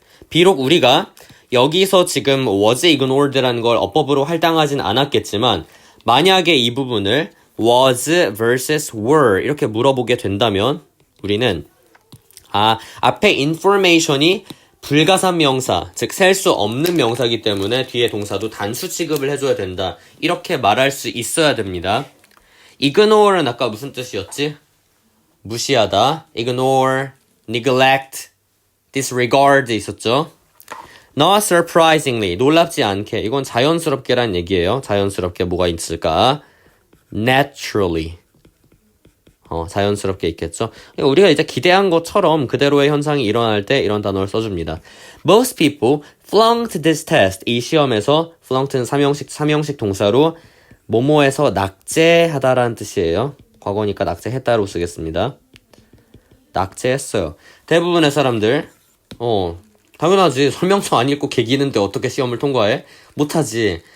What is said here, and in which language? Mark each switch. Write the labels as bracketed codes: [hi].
[ko] 비록 우리가 여기서 지금 was ignored라는 걸 어법으로 할당하진 않았겠지만 만약에 이 부분을 was versus were 이렇게 물어보게 된다면 우리는 앞에 information이 불가산 명사, 즉 셀 수 없는 명사이기 때문에 뒤에 동사도 단수 취급을 해줘야 된다. 이렇게 말할 수 있어야 됩니다. ignore는 아까 무슨 뜻이었지? 무시하다. ignore, neglect, disregard 있었죠? Not surprisingly, 놀랍지 않게. 이건 자연스럽게란 얘기예요. 자연스럽게 뭐가 있을까? Naturally. 자연스럽게 있겠죠. 우리가 이제 기대한 것처럼 그대로의 현상이 일어날 때 이런 단어를 써줍니다. [en] Most people flunked this test. [ko] 이 시험에서 flunked는 삼형식 동사로 뭐뭐에서 낙제하다라는 뜻이에요. 과거니까 낙제했다로 쓰겠습니다. 낙제했어요. 대부분의 사람들 당연하지. 설명서 안 읽고 개기는데 어떻게 시험을 통과해? 못하지.